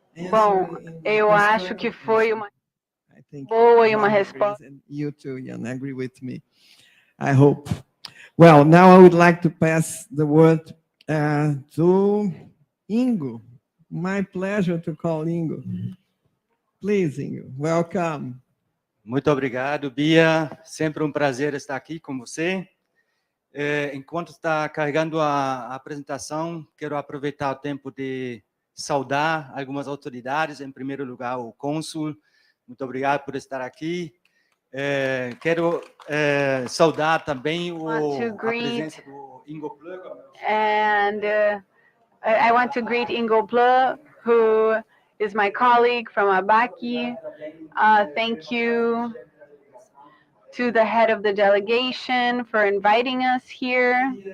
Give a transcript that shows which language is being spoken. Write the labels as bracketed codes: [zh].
[pt] Bom, eu acho que foi uma boa e uma resposta. [en] You too, Jan, agree with me, I hope. Well, now I would like to pass the word to Ingo. My pleasure to call Ingo. Please, Ingo, welcome. [pt] Muito obrigado, Bia. Sempre prazer estar aqui com você. Enquanto está carregando a apresentação, quero aproveitar o tempo de saudar algumas autoridades. Em primeiro lugar, o cônsul. Muito obrigado por estar aqui. Quero saudar também a presença do Ingo Plug. [en] And I want to greet Ingo Plug, who is my colleague from Abaki. Thank you to the head of the delegation for inviting us here.